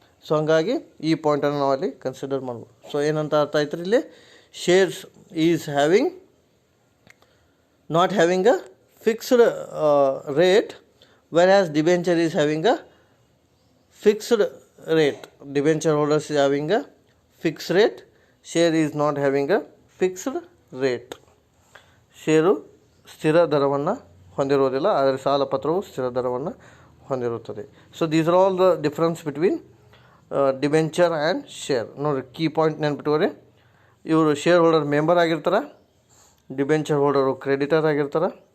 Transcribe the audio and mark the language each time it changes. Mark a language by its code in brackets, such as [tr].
[kn] So ಹಂಗಾಗಿ ಈ ಪಾಯಿಂಟನ್ನು ನಾವಲ್ಲಿ ಕನ್ಸಿಡರ್ ಮಾಡ್ಬೋದು. ಸೊ ಏನಂತ ಅರ್ಥ ಆಯ್ತು ರೀ ಇಲ್ಲಿ? [en] Shares is having not having a fixed rate, whereas debenture is having a fixed rate. Debenture holders is having a fixed rate, share is not having a fixed rate. [kn] ಷೇರು ಸ್ಥಿರ ದರವನ್ನು ಹೊಂದಿರುವುದಿಲ್ಲ, ಆದರೆ ಸಾಲ ಪತ್ರವು ಸ್ಥಿರ ದರವನ್ನು ಹೊಂದಿರುತ್ತದೆ. [en] So these are all the difference between debenture and share. [kn] ನೋಡಿರಿ, ಕೀ ಪಾಯಿಂಟ್ ನೆನ್ಪಿಟ್ಕೋರಿ. ಇವರು ಶೇರ್ ಹೋಲ್ಡರ್ ಮೆಂಬರ್ ಆಗಿರ್ತಾರೆ, ಡಿಬೆಂಚರ್ ಹೋಲ್ಡರು ಕ್ರೆಡಿಟರ್ ಆಗಿರ್ತಾರೆ.